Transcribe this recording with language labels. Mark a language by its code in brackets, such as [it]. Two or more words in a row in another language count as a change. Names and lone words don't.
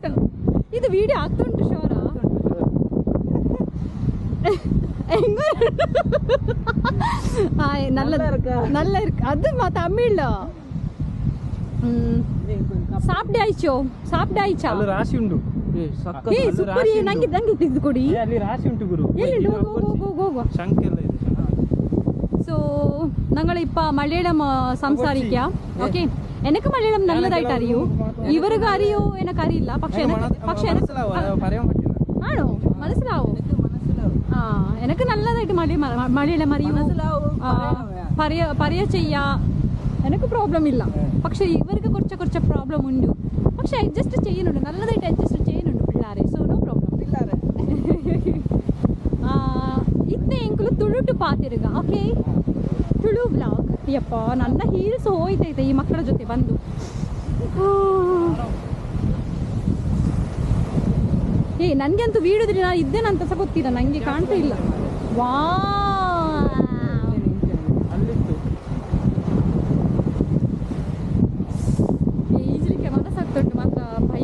[kn] ಇದು ವಿಡಿಯೋ ಆಗ್ತುಂಟು ಶೋರ. [ta] நல்ல இருக்கு அது தமிழ்ல. சாப்டாய்ச்சோ சாப்டாய்ச்சா [kn] ಅಲ್ಲಿ ರಾಶಿ ಉಂಟು. ಸೂಪರ್. ನಂಗೆ ತೆಗೆದು ಕೊಡಿ. ಅಲ್ಲಿ ರಾಶಿ ಉಂಟು ಗುರು. ಹೋಗು. ಶಂಕೆಲ್ಲ ಇದೆ. [ml] സോ ഞങ്ങൾ ഇപ്പ മലയാളം സംസാരിക്കാം. ഓക്കെ, എനിക്ക് മലയാളം നല്ലതായിട്ട് അറിയൂ, ഇവർക്ക് അറിയോ എനിക്ക് അറിയില്ല. പക്ഷെ ആണോ മനസ്സിലാവോ? എനിക്ക് നല്ലതായിട്ട് മലയാളം അറിയൂ, പറയാ ചെയ്യാ, എനിക്ക് പ്രോബ്ലം ഇല്ല. പക്ഷെ ഇവർക്ക് കുറച്ച് പ്രോബ്ലം ഉണ്ട്. പക്ഷെ അഡ്ജസ്റ്റ് ചെയ്യുന്നുണ്ട്, നല്ലതായിട്ട് അഡ്ജസ്റ്റ് ചെയ്യുന്നുണ്ട് പിള്ളേരെ. [en] so no problem. [tcy] ಇತ್ತೆ ಎಂಕಲು ತುಳುಟು ಪಾತಿರುಗ. [en] Okay, Tulu vlog. [kn] ಯಪ್ಪ, ನನ್ನ ಹೀಲ್ಸ್ ಹೋಯ್ತೈತೆ ಈ ಮಕ್ಕಳ ಜೊತೆ ಬಂದು. ನನಗೆ ಅಂತೂ ವಿಡಿಯೋದಲ್ಲಿ ನಾನು ಇದ್ದೇನಂತ ಸಹ ಗೊತ್ತಿಲ್ಲ, ನನಗೆ ಕಾಣ್ತಾ ಇಲ್ಲ. ವಾ, ಈಜಲಿಕ್ಕೆ ಮನಸ್ಸಾಗ್ತುಂಟು, ಮಾತ್ರ ಭಯ.